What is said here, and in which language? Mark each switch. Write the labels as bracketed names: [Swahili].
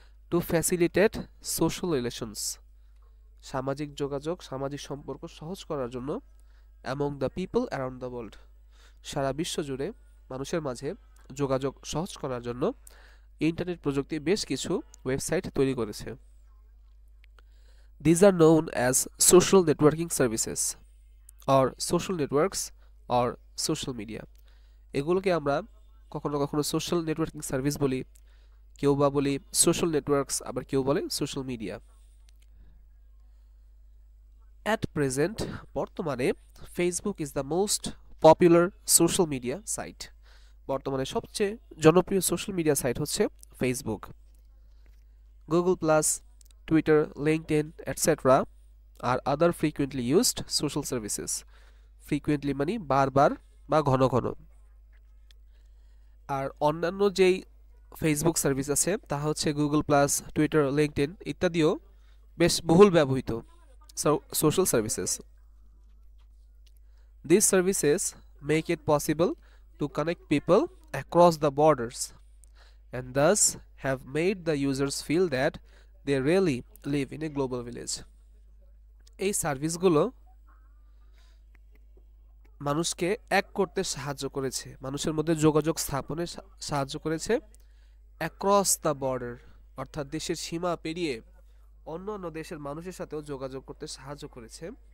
[English] to facilitate social relations [Bangla] সামাজিক যোগাযোগ সামাজিক সম্পর্ক সহজ করার জন্য। [English] among the people around the world [Bangla] সারা বিশ্ব জুড়ে মানুষের মাঝে যোগাযোগ সহজ করার জন্য ইন্টারনেট প্রযুক্তি বেশ কিছু ওয়েবসাইট তৈরি করেছে। [English] These are known as social networking services or social networks or social media. [Bangla] এগুলোকে আমরা কখনো কখনো সোশ্যাল নেটওয়ার্কিং সার্ভিস বলি, কেউ বা বলি সোশ্যাল নেটওয়ার্কস, আবার কেউ বলে সোশ্যাল মিডিয়া। [English] At present বর্তমানে Facebook is the most popular social media site. [Bangla] বর্তমানে সবচেয়ে জনপ্রিয় সোশ্যাল মিডিয়া সাইট হচ্ছে Facebook. [English] Google plus, Twitter, LinkedIn etcetera আর other frequently used social services. [Bangla] Frequently মানে বারবার বা ঘন ঘন। আর অন্যান্য যেই ফেসবুক সার্ভিস আছে তা হচ্ছে গুগল প্লাস, টুইটার, লিঙ্কডইন ইত্যাদিও বেশ বহুল ব্যবহৃত social services. [English] These services make it possible to connect people across the borders and thus have made the users feel that they really live in a global village. [Bangla] এই সার্ভিসগুলো মানুষকে এক করতে সাহায্য করেছে, মানুষের মধ্যে যোগাযোগ স্থাপনে সাহায্য করেছে। [English] across the border [Bangla] অর্থাৎ দেশের সীমা পেরিয়ে অন্য অন্য দেশের মানুষের সাথেও যোগাযোগ করতে সাহায্য করেছে।